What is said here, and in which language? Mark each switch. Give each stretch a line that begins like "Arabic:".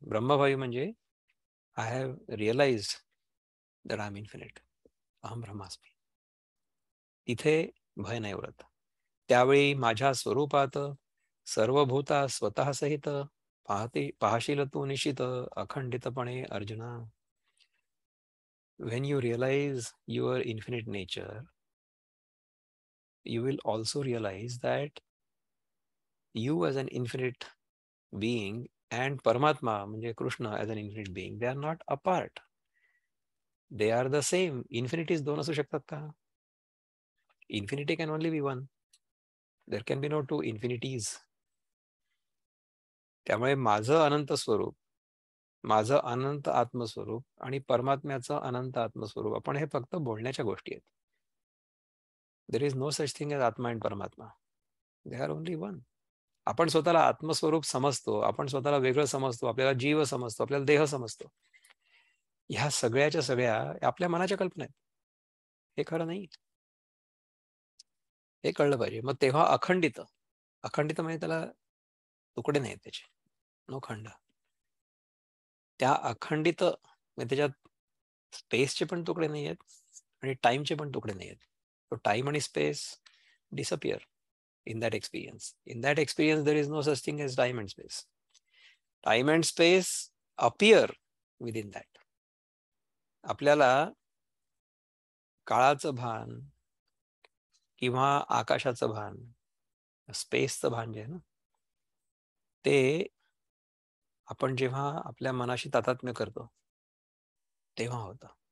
Marathi: ब्रह्मभावी म्हणजे
English: I have realized that I am infinite,
Sanskrit: अहम ब्रह्मास्मी.
Marathi: तिथे भय नाही उरत. त्यावेळी माझ्या स्वरूपात सर्वभूता स्वतः सहित पाहशील तू निश्चित अखंडितपणे अर्जुना.
English: When you realize your infinite nature, you will also realize that you as an infinite being and Paramatma म्हणजे Krishna as an infinite being, they are not apart. They are the same.
Marathi: Infinities दोन असू शकतात का?
English: Infinity can only be one. There can be no two infinities.
Marathi: त्यामुळे माझं अनंत स्वरूप, माझं अनंत आत्मस्वरूप आणि परमात्म्याचं अनंत आत्मस्वरूप, आपण हे फक्त बोलण्याच्या गोष्टी आहेत.
English: There is no such thing as atma and paramatma. They are only one.
Marathi: आपण स्वतःला आत्मस्वरूप समजतो, आपण स्वतःला वेगळं समजतो, आपल्याला जीव समजतो, आपल्याला देह समजतो. ह्या सगळ्याच्या सगळ्या आपल्या मनाच्या कल्पना आहेत. हे खरं नाही. हे कळलं पाहिजे. मग तेव्हा अखंडित, अखंडित म्हणजे त्याला तुकडे नाहीत त्याचे, नो खंड. त्या अखंडित म्हणजे त्याच्यात स्पेसचे पण तुकडे नाही आहेत आणि टाइमचे पण तुकडे नाही आहेत.
English: तो टाइम आणि space disappear in that experience. In that experience, there is no such thing as time and space. Time and space appear within that.
Marathi: आपल्याला काळाचं भान किंवा आकाशाचं भान, स्पेसचं भान जे आहे ना, ते आपण जेव्हा आपल्या मनाशी तादात्म्य करतो तेव्हा होतं.